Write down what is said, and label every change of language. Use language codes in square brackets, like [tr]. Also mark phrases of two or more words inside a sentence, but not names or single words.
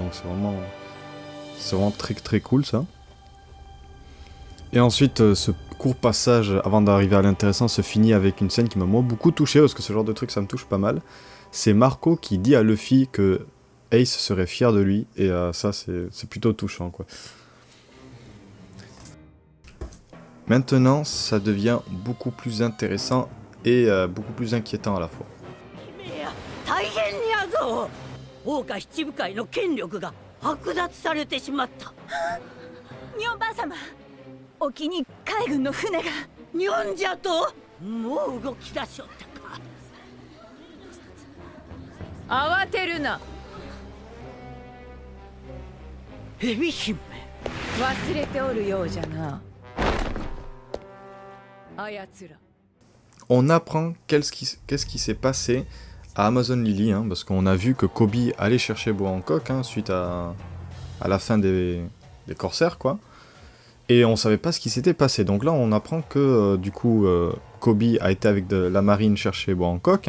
[fr] Donc c'est vraiment très cool ça. Et ensuite, ce court passage avant d'arriver à l'intéressant se finit avec une scène qui m'a moi beaucoup touché parce que ce genre de truc ça me touche pas mal. C'est Marco qui dit à Luffy que Ace serait fier de lui et ça c'est plutôt touchant, quoi. Maintenant, ça devient beaucoup plus intéressant et beaucoup plus inquiétant à la fois. [ja] 桜花七部会の権力が剥奪されてしまった。ニョンばあ様、沖に海軍の船が。ニョンじゃと？もう動き出しおったか。慌てるな。エビ姫。忘れておるようじゃな。 [fr] On apprend qu'est-ce qui s'est passé à Amazon Lily, parce qu'on a vu que Kobe allait chercher Boa Hancock suite à la fin des corsaires, quoi. Et on savait pas ce qui s'était passé. Donc là, on apprend que du coup, Kobe a été avec la marine chercher Boa Hancock.